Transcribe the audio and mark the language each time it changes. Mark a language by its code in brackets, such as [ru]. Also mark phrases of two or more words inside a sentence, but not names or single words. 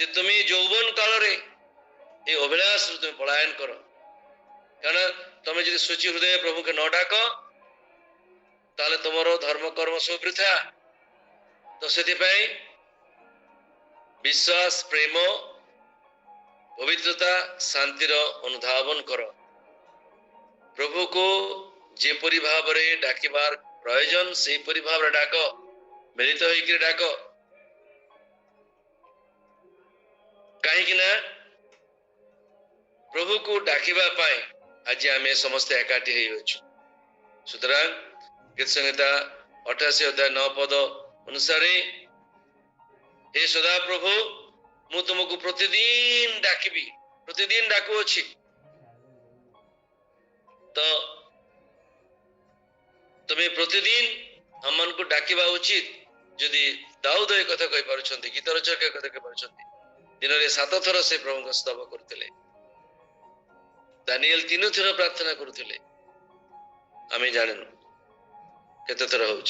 [or] ତୁମେ ଯୌବନ କାଳରେ ଏ ଅଭିଳାଷରୁ ତୁମେ ପଳାୟନ କର କାରଣ ତମେ ଯଦି ସୂଚି ହୃଦୟ ପ୍ରଭୁଙ୍କୁ ନ ଡାକ ତାହେଲେ ତମର ଧର୍ମ କର୍ମ ସବୁ ବୃଥା ତ ସେଥିପାଇଁ ବିଶ୍ୱାସ ପ୍ରେମ ପବିତ୍ରତା ଶାନ୍ତିର ଅନୁଧାବନ କର ପ୍ରଭୁକୁ ଯେପରି ଭାବରେ ଡାକିବାର ପ୍ରয়োজন ସେହିପରି ଭାବରେ ଡାକ ମିଳିତ ହୋଇକି ଡାକ କାହିଁକି ନା ପ୍ରଭୁକୁ ଡାକିବା ପାଇଁ ଆଜି ଆମେ ସମସ୍ତେ ଏକାଠି ହେଇଅଛୁ ସୁତରାଂ ଗୀତ ସଂହିତା 88:9 ପଦ ଅନୁସାରେ [hi] हे सदा प्रभु [or] ମୁଁ ତୁମକୁ ପ୍ରତିଦିନ ଡାକିବି ପ୍ରତିଦିନ ଡାକୁଅଛି ତ ତୁମେ ପ୍ରତିଦିନ ଆମମାନଙ୍କୁ ଡାକିବା ଉଚିତ ଯଦି ଦାଉଦ ଏ କଥା କହିପାରୁଛନ୍ତି ଗୀତ ରଚକ ଏ କଥା କହିପାରୁଛନ୍ତି ଦିନରେ 7 ଥର ସେ ପ୍ରଭୁଙ୍କ ସ୍ତବ କରୁଥିଲେ ଦାନିଏଲ 3 ଥର ପ୍ରାର୍ଥନା କରୁଥିଲେ, ଆମେ ଜାଣିନୁ କେତେ ଥର ହଉଛି।